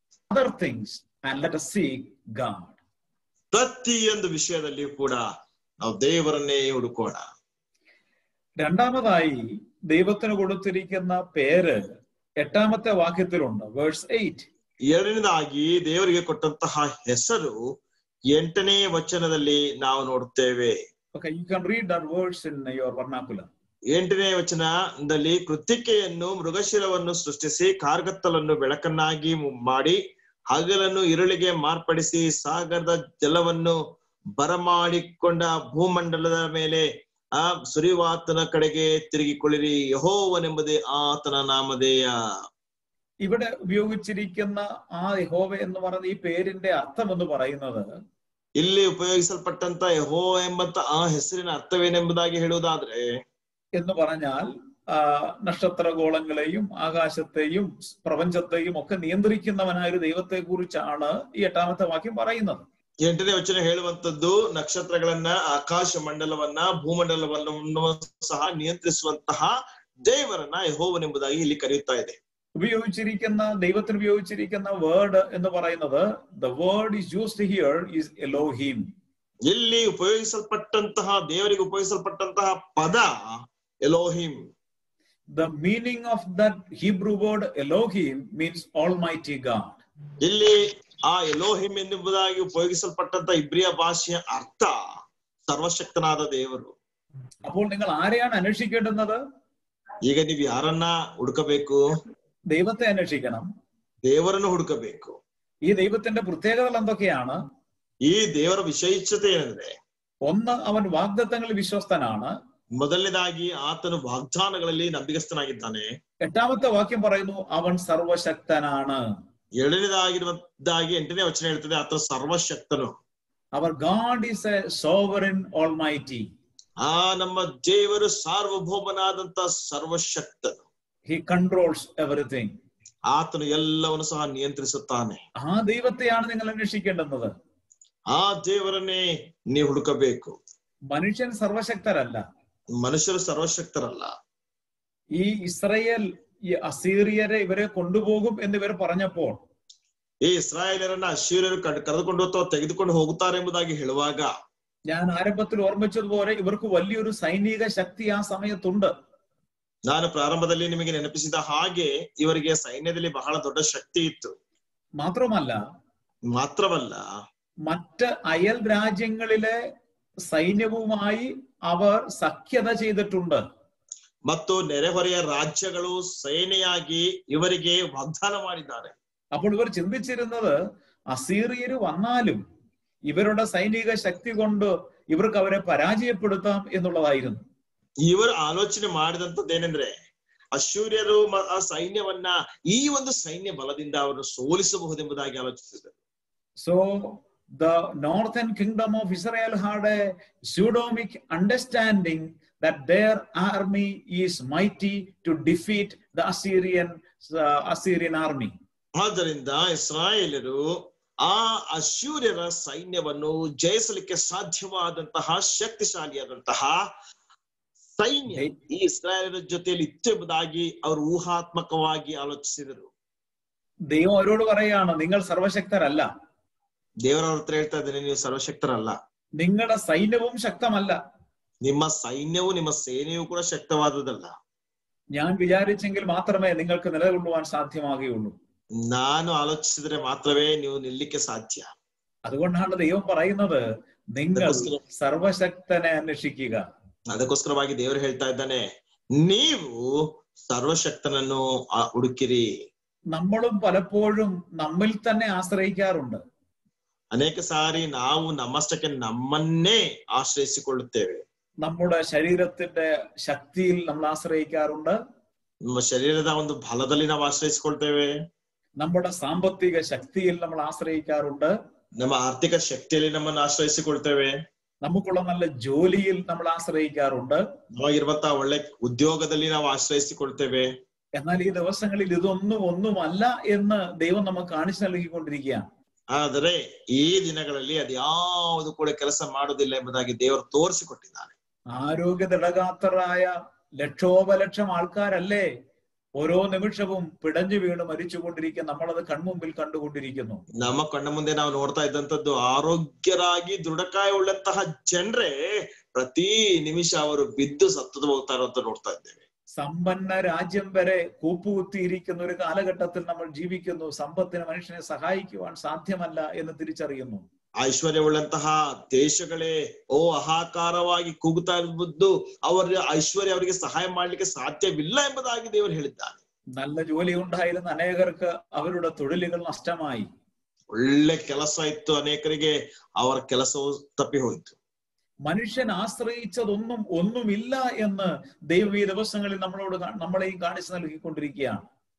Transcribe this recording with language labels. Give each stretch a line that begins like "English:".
English: Other things and let us seek God.
Kannada: ಪ್ರತಿಯೊಂದು ವಿಷಯದಲ್ಲಿಯೂ ಕೂಡ ನಾವು ದೇವರನ್ನೇ ಹುಡುಕೋಣ.
Malayalam: രണ്ടാമതായി ദൈവത്തിന് കൊടുത്തിരിക്കുന്ന പേര് 8ാമത്തെ വാക്യത്തിലുണ്ട്, വേഴ്സ് 8.
Kannada: ಎರಡನೇದಾಗಿ ದೇವರಿಗೆ ಕೊಟ್ಟಂತಹ ಹೆಸರು 8ನೇ ವಚನದಲ್ಲಿ ನಾವು ನೋಡುತ್ತೇವೆ.
English: Okay, you can read that verse in your vernacular.
Kannada: 8ನೇ ವಚನದಲ್ಲಿ, ಕೃತ್ತಿಕೆಯನ್ನು ಮೃಗಶಿರವನ್ನು ಸೃಷ್ಟಿಸಿ ಕಾರ್ಗತ್ತಲನ್ನು ಬೆಳಕನ್ನಾಗಿ ಮಾಡಿ ಹಗಲನ್ನು ಇರುಳಿಗೆ ಮಾರ್ಪಡಿಸಿ ಸಾಗರದ ಜಲವನ್ನು ಬರಮಾಡಿಕೊಂಡ ಭೂಮಂಡಲದ ಮೇಲೆ ಆ ಸುರಿವಾತನ ಕಡೆಗೆ ತಿರುಗಿಕೊಳ್ಳಿರಿ, ಯೆಹೋವನೆಂಬುದೇ ಆತನ ನಾಮಧೇಯ.
Malayalam: ഇവിടെ ഉപയോഗിച്ചിരിക്കുന്ന ആ യഹോവ എന്ന് പറയുന്ന ഈ പേരിന്റെ അർത്ഥം എന്ന് പറയുന്നത്,
Kannada: ಇಲ್ಲಿ ಉಪಯೋಗಿಸಲ್ಪಟ್ಟಂತ ಯೆಹೋವ ಎಂಬಂತ ಆ ಹೆಸರಿನ ಅರ್ಥವೇನೆಂಬುದಾಗಿ ಹೇಳುವುದಾದ್ರೆ,
Malayalam: എന്ന് പറഞ്ഞാൽ നക്ഷത്രഗോളങ്ങളെയും ആകാശത്തെയും പ്രപഞ്ചത്തെയും ഒക്കെ നിയന്ത്രിക്കുന്നവനായ ഒരു ദൈവത്തെ കുറിച്ചാണ് ഈ 8ാമത്തെ വാക്യം പറയുന്നത്.
Kannada: 8ನೇ ವಚನ ಹೇಳುವಂತದ್ದು ನಕ್ಷತ್ರಗಳನ್ನ, ಆಕಾಶ ಮಂಡಲವನ್ನ, ಭೂಮಂಡಲವನ್ನು ಸಹ ನಿಯಂತ್ರಿಸುವಂತಹ ದೇವರನ್ನ ಯೆಹೋವನೆಂಬುದಾಗಿ ಇಲ್ಲಿ ಕರೆಯುತ್ತಾ ಇದೆ.
Malayalam: ദൈവത്തിന് ഉപയോഗിച്ചിരിക്കുന്ന വേർഡ് എന്ന് പറയുന്നത്,
English: the word is used here is Elohim.
Kannada: ಇಲ್ಲಿ ಉಪಯೋಗಿಸಲ್ಪಟ್ಟಂತಹ, ದೇವರಿಗೆ ಉಪಯೋಗಿಸಲ್ಪಟ್ಟಂತಹ ಪದ ಎಲೋಹಿಮ್.
English: The meaning of that Hebrew word Elohim means Almighty God.
Kannada: ಇಲ್ಲಿ ಆ ಎಲೋಹಿಮ್ ಎನ್ನುವುದಾಗಿ ಉಪಯೋಗಿಸಲ್ಪಟ್ಟಂತ ಇಬ್ರಿಯ ಭಾಷೆಯ ಅರ್ಥ ಸರ್ವಶಕ್ತನಾದ ದೇವರು.
Malayalam: അപ്പോൾ നിങ്ങൾ ആരെയാണ് അന്വേഷിക്കേണ്ടുന്നത്?
Kannada: ಈಗ ನೀವು ಯಾರನ್ನ ಹುಡುಕಬೇಕು?
Malayalam: ദൈവത്തെ അന്വേഷിക്കണം.
Kannada: ದೇವರನ್ನು ಹುಡುಕಬೇಕು.
Malayalam: ഈ ദൈവത്തിന്റെ പ്രത്യേകതകൾ എന്തൊക്കെയാണ്?
Kannada: ಈ ದೇವರ ವಿಶೇಷತೆ ಏನಂದ್ರೆ,
Malayalam: ഒന്ന്, അവൻ വാഗ്ദത്തങ്ങളിൽ വിശ്വസ്തനാണ്.
Kannada: ಮೊದಲನೇದಾಗಿ ಆತನು ವಾಗ್ದಾನಗಳಲ್ಲಿ ನಂಬಿಗಸ್ತನಾಗಿದ್ದಾನೆ.
Malayalam: 8ാമത്തെ വാക്യം പറയുന്നു അവൻ സർവശക്തനാണ്.
Kannada: ಎರಡನೇದಾಗಿರುವುದಾಗಿ 8ನೇ ವಚನ ಹೇಳ್ತದೆ ಆತ ಸರ್ವಶಕ್ತನು.
English: Our God is a sovereign almighty.
Kannada: ನಮ್ಮ ದೇವರು ಸಾರ್ವಭೌಮನಾದಂತ ಸರ್ವಶಕ್ತನು.
English: He controls everything.
Kannada: ಆತನು ಎಲ್ಲವನ್ನು ಸಹ ನಿಯಂತ್ರಿಸುತ್ತಾನೆ.
Malayalam: ആ ദൈവത്തെയാണ് നിങ്ങൾ അന്വേഷിക്കേണ്ടത്.
Kannada: ಆ ದೇವರನ್ನೇ ನೀವು ಹುಡುಕಬೇಕು.
Malayalam: മനുഷ്യൻ സർവശക്തരല്ല.
Kannada: ಮನುಷ್ಯರು ಸರ್ವಶಕ್ತರಲ್ಲ.
Malayalam: ഈ ഇസ്രായേൽ ഈ അസീറിയരെ ഇവരെ കൊണ്ടുപോകും എന്ന് ഇവർ പറഞ്ഞപ്പോൾ
Kannada: ಈ ಇಸ್ರಾಯೇಲರನ್ನ ಅಶ್ಶೂರ್ಯರು ಕರೆದುಕೊಂಡು ಅಥವಾ ತೆಗೆದುಕೊಂಡು ಹೋಗುತ್ತಾರೆ ಎಂಬುದಾಗಿ ಹೇಳುವಾಗ
Malayalam: ഞാൻ ആരംഭത്തിൽ ഓർമ്മിച്ചതുപോലെ ഇവർക്ക് വലിയൊരു സൈനിക ശക്തി ആ സമയത്തുണ്ട്.
Kannada: ನಾನು ಪ್ರಾರಂಭದಲ್ಲಿ ನಿಮಗೆ ನೆನಪಿಸಿದ ಹಾಗೆ ಇವರಿಗೆ ಸೈನ್ಯದಲ್ಲಿ ಬಹಳ ದೊಡ್ಡ ಶಕ್ತಿ ಇತ್ತು.
Malayalam: മാത്രമല്ല മറ്റ് അയൽ രാജ്യങ്ങളിലെ സൈന്യവുമായി അവർ സഖ്യത ചെയ്തിട്ടുണ്ട്.
Kannada: ಮತ್ತು ನೆರೆಹೊರೆಯ ರಾಜ್ಯಗಳು ಸೇನೆಯಾಗಿ ಇವರಿಗೆ ವಾಗ್ದಾನ ಮಾಡಿದ್ದಾರೆ.
Malayalam: അപ്പോൾ ഇവർ ചിന്തിച്ചിരുന്നത് അസീറിയര് വന്നാലും ഇവരുടെ സൈനിക ശക്തി കൊണ്ട് ഇവർക്ക് അവരെ പരാജയപ്പെടുത്താം എന്നുള്ളതായിരുന്നു.
Kannada: ಇವರು ಆಲೋಚನೆ ಮಾಡಿದಂತದ್ದೇನೆಂದ್ರೆ ಅಶ್ಶೂರ್ಯರು ಆ ಸೈನ್ಯವನ್ನ ಈ ಒಂದು ಸೈನ್ಯ ಬಲದಿಂದ ಅವರನ್ನು ಸೋಲಿಸಬಹುದೆಂಬುದಾಗಿ ಆಲೋಚಿಸಿದರು.
English: So the northern kingdom of Israel had a pseudomic understanding that their army is mighty to defeat the Assyrian army.
Kannada: ಆದ್ದರಿಂದ ಇಸ್ರಾಯೇಲರು ಆ ಅಶ್ಶೂರ್ಯರ ಸೈನ್ಯವನ್ನು ಜಯಿಸಲಿಕ್ಕೆ ಸಾಧ್ಯವಾದಂತಹ ಶಕ್ತಿಶಾಲಿಯಾದಂತಹ ಸೈನ್ಯ ಈ ಇಸ್ರಾಯೇಲರ ಜೊತೆಯಲ್ಲಿ ಇತ್ತು ಎಂಬುದಾಗಿ ಅವರು ಊಹಾತ್ಮಕವಾಗಿ ಆಲೋಚಿಸಿದರು.
Malayalam: ദൈവം അവരോട് പറയാണ് നിങ്ങൾ സർവശക്തരല്ല.
Kannada: ದೇವರವ್ರ ಹತ್ರ ಹೇಳ್ತಾ ಇದ್ದೇನೆ ನೀವು ಸರ್ವಶಕ್ತರಲ್ಲ.
Malayalam: നിങ്ങളുടെ സൈന്യവും ശക്തമല്ല.
Kannada: ನಿಮ್ಮ ಸೈನ್ಯವು ನಿಮ್ಮ ಸೇನೆಯೂ ಕೂಡ ಶಕ್ತವಾದದಲ್ಲ.
Malayalam: ഞാൻ വിചാരിച്ചെങ്കിൽ മാത്രമേ നിങ്ങൾക്ക് നിലകൊള്ളുവാൻ സാധ്യമാകുകയുള്ളൂ.
Kannada: ನಾನು ಆಲೋಚಿಸಿದ್ರೆ ಮಾತ್ರವೇ ನೀವು ನಿಲ್ಲಿಕ್ಕೆ ಸಾಧ್ಯ.
Malayalam: അതുകൊണ്ടാണ് ദൈവം പറയുന്നത് നിങ്ങൾ സർവശക്തനെ അന്വേഷിക്കുക.
Kannada: ಅದಕ್ಕೋಸ್ಕರವಾಗಿ ದೇವರು ಹೇಳ್ತಾ ಇದ್ದಾನೆ ನೀವು സർവശക്തನನ್ನು ಹುಡುಕಿರಿ.
Malayalam: നമ്മളും പലപ്പോഴും നമ്മിൽ തന്നെ ആശ്രയിക്കാറുണ്ട്.
Kannada: ಅನೇಕ ಸಾರಿ ನಾವು ನಮ್ಮಷ್ಟಕ್ಕೆ ನಮ್ಮನ್ನೇ ಆಶ್ರಯಿಸಿಕೊಳ್ಳುತ್ತೇವೆ.
Malayalam: നമ്മുടെ ശരീരത്തിന്റെ ശക്തിയിൽ നമ്മൾ ആശ്രയിക്കാറുണ്ട്.
Kannada: ನಮ್ಮ ಶರೀರದ ಒಂದು ಬಲದಲ್ಲಿ ನಾವು ಆಶ್ರಯಿಸಿಕೊಳ್ತೇವೆ.
Malayalam: നമ്മുടെ സാമ്പത്തിക ശക്തിയിൽ നമ്മൾ ആശ്രയിക്കാറുണ്ട്.
Kannada: ನಮ್ಮ ಆರ್ಥಿಕ ಶಕ್ತಿಯಲ್ಲಿ ನಮ್ಮನ್ನು ಆಶ್ರಯಿಸಿಕೊಳ್ತೇವೆ.
Malayalam: നമുക്കുള്ള നല്ല ജോലിയിൽ നമ്മൾ ആശ്രയിക്കാറുണ്ട്.
Kannada: ನಮಗಿರುವಂತಹ ಒಳ್ಳೆ ಉದ್ಯೋಗದಲ್ಲಿ ನಾವು ಆಶ್ರಯಿಸಿಕೊಳ್ತೇವೆ.
Malayalam: എന്നാൽ ഈ ദിവസങ്ങളിൽ ഒന്നുമല്ല എന്ന് ദൈവം നമുക്ക് കാണിച്ചു നൽകിക്കൊണ്ടിരിക്കുകയാണ്.
Kannada: ಆದರೆ ಈ ದಿನಗಳಲ್ಲಿ ಅದ್ಯಾವುದು ಕೂಡ ಕೆಲಸ ಮಾಡುವುದಿಲ್ಲ ಎಂಬುದಾಗಿ ದೇವರು ತೋರಿಸಿಕೊಟ್ಟಿದ್ದಾನೆ.
Malayalam: ആരോഗ്യ ദൃഢഗാത്രരായ ലക്ഷോപലക്ഷം ആൾക്കാരല്ലേ ഓരോ നിമിഷവും പിടഞ്ഞു വീണ് മരിച്ചുകൊണ്ടിരിക്കുക. നമ്മളത് കൺമുമ്പിൽ കണ്ടുകൊണ്ടിരിക്കുന്നു.
Kannada: ನಮ್ಮ ಕಣ್ಣ ಮುಂದೆ ನಾವು ನೋಡ್ತಾ ಇದ್ದಂತದ್ದು ಆರೋಗ್ಯರಾಗಿ ದೃಢಕಾಯ ಉಳ್ಳಂತಹ ಜನರೇ ಪ್ರತಿ ನಿಮಿಷ ಅವರು ಬಿದ್ದು ಸತ್ತು ಹೋಗ್ತಾರೋ ಅಂತ ನೋಡ್ತಾ ಇದ್ದೇವೆ.
Malayalam: സമ്പന്ന രാജ്യം വരെ കൂപ്പുകുത്തിയിരിക്കുന്ന ഒരു കാലഘട്ടത്തിൽ നമ്മൾ ജീവിക്കുന്നു. സമ്പത്തിന് മനുഷ്യനെ സഹായിക്കുവാൻ സാധ്യമല്ല എന്ന് തിരിച്ചറിയുന്നു.
Kannada: ಐಶ್ವರ್ಯವುಳ್ಳಂತಹ ದೇಶಗಳೇ ಅಹಾಕಾರವಾಗಿ ಕೂಗುತ್ತಾ ಇರುವುದು ಅವರ ಐಶ್ವರ್ಯ ಅವರಿಗೆ ಸಹಾಯ ಮಾಡ್ಲಿಕ್ಕೆ ಸಾಧ್ಯವಿಲ್ಲ ಎಂಬುದಾಗಿ ದೇವರು ಹೇಳಿದ್ದಾನೆ.
Malayalam: നല്ല ജോലി ഉണ്ടായിരുന്ന അനേകർക്ക് അവരുടെ തൊഴിലുകൾ നഷ്ടമായി.
Kannada: ಒಳ್ಳೆ ಕೆಲಸ ಇತ್ತು, ಅನೇಕರಿಗೆ ಅವರ ಕೆಲಸವು ತಪ್ಪಿ ಹೋಯಿತು.
Malayalam: മനുഷ്യൻ ഒന്നുമില്ല എന്ന് ദൈവം ഈ ദിവസങ്ങളിൽ നമ്മളെയും കാണിച്ചു നൽകിക്കൊണ്ടിരിക്കുകയാണ്.